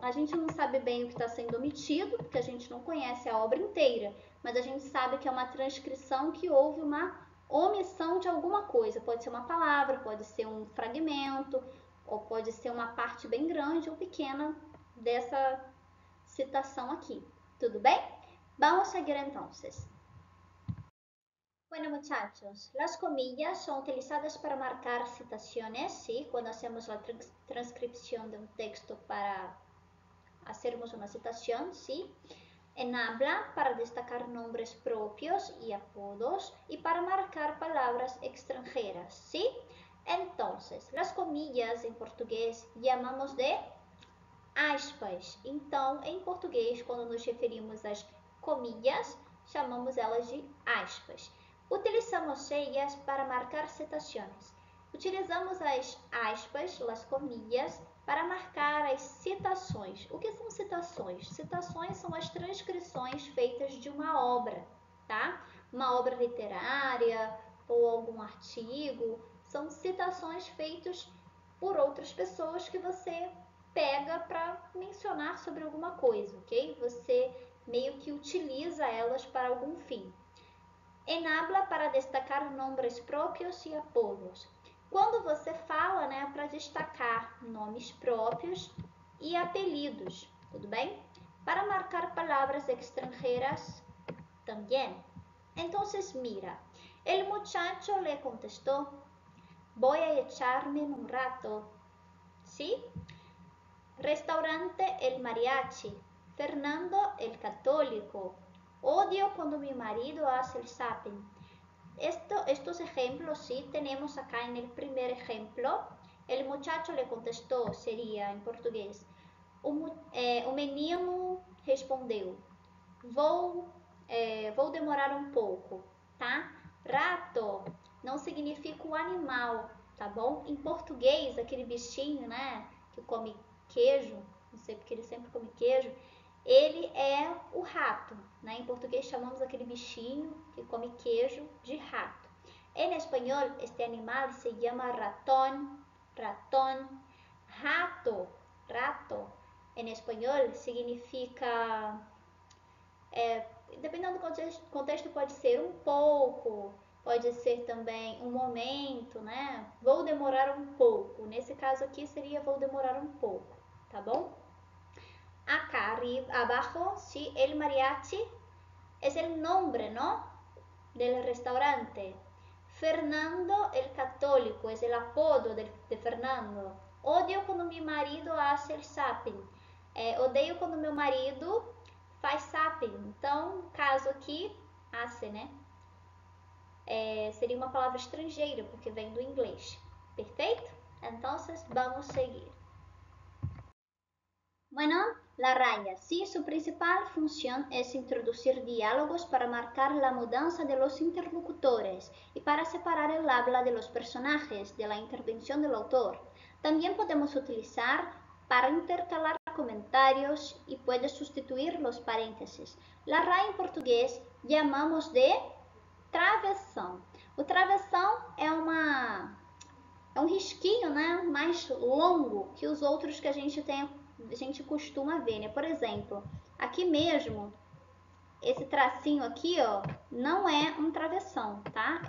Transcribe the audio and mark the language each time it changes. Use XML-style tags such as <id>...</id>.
<pt>A gente não sabe bem o que está sendo omitido, porque a gente não conhece a obra inteira, mas a gente sabe que é uma transcrição que houve uma omissão de alguma coisa. Pode ser uma palavra, pode ser um fragmento, ou pode ser uma parte bem grande ou pequena dessa citação aqui. Tudo bem? Vamos seguir</pt> <es>entonces. Bueno, muchachos, las comillas son utilizadas para marcar citaciones, ¿sí? Cuando hacemos la transcripción de un texto para hacermos una citación, ¿sí? En habla para destacar nombres propios y apodos y para marcar palabras extranjeras, ¿sí? Entonces, las comillas en portugués llamamos de aspas.</es> <pt>Então, em português, quando nos referimos às comillas, chamamos elas de aspas. Utilizamos ellas para marcar citações. Utilizamos as aspas, as comillas, para marcar as citações. O que são citações? Citações são as transcrições feitas de uma obra, tá? Uma obra literária ou algum artigo. São citações feitas por outras pessoas que você pega para mencionar sobre alguma coisa, ok? Você meio que utiliza elas para algum fim.</pt> <es>En habla para destacar nombres próprios e apodos.</es> <pt>Quando você fala, né, para destacar nomes próprios e apelidos, tudo bem? Para marcar palavras extranjeras também.</pt> <es>Entonces, mira, el muchacho le contestó, voy a echarme un rato, ¿sí? Restaurante El Mariachi, Fernando el Católico. Odio cuando mi marido hace el zapping. Estos ejemplos, sí, tenemos acá en el primer ejemplo. El muchacho le contestó, sería en português.</es> <pt>O menino respondeu, vou demorar um pouco, tá? Rato não significa o animal, tá bom? Em português, aquele bichinho, né, que come queijo, não sei porque ele sempre come queijo, ele é o rato, né? Em português chamamos aquele bichinho que come queijo de rato.</pt> <es>En espanhol, este animal se llama ratón, ratón, rato, rato.</es> <pt>En espanhol significa, dependendo do contexto, pode ser um pouco, pode ser também um momento, né? Vou demorar um pouco. Nesse caso aqui seria vou demorar um pouco, tá bom?</pt> <es>Acá abajo, sí, el mariachi es el nombre, ¿no? Del restaurante. Fernando el Católico es el apodo de Fernando.</es> <pt>Odio quando meu marido</pt> <es>hace el zapping.</es> <pt>Odeio quando meu marido faz zapping. Então, caso aqui, hace, né? seria uma palavra estrangeira, porque vem do inglês. Perfeito? Então, vamos seguir.</pt> <es>Bueno, la raya, sí, su principal función es introducir diálogos para marcar la mudanza de los interlocutores y para separar el habla de los personajes de la intervención del autor. También podemos utilizar para intercalar comentarios y puede sustituir los paréntesis. La raya en portugués llamamos de travessão.</es> <pt>O travessão é um risquinho, né, mais longo que os outros que a gente costuma ver, né? Por exemplo, aqui mesmo, esse tracinho aqui, ó, não é um travessão, tá?</pt>